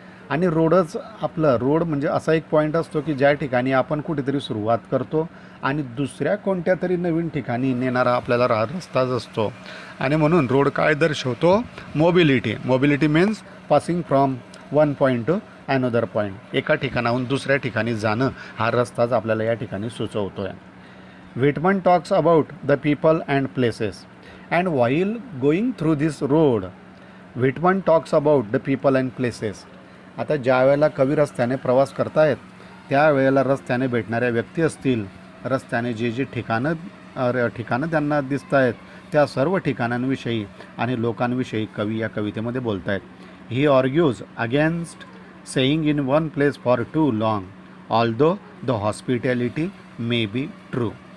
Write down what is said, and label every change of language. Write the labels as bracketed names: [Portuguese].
[Marathi] आणि रोडच आपलं, रोड म्हणजे असा एक पॉईंट असतो की ज्या ठिकाणी आपण कुठेतरी सुरुवात करतो आणि दुसऱ्या कोणत्या तरी नवीन ठिकाणी नेणारा आपल्याला रस्ताच असतो. आणि म्हणून रोड काय दर्शवतो, [English] Mobility. Mobility means passing from one point to another point. [Marathi] एका ठिकाणाहून दुसऱ्या ठिकाणी जाणं हा रस्ताच आपल्याला या ठिकाणी सुचवतो आहे. [English] Whitman talks about the people and places. And while going through this road, Whitman talks about the people and places. [Marathi] आता ज्या वेळेला कवी रस्त्याने प्रवास करतायत त्यावेळेला रस्त्याने भेटणाऱ्या व्यक्ती असतील, रस्त्याने जे ठिकाणं त्यांना दिसत आहेत त्या सर्व ठिकाणांविषयी आणि लोकांविषयी कवी या कवितेमध्ये बोलत आहेत. [English] He argues against staying in one place for too long although the hospitality may be true.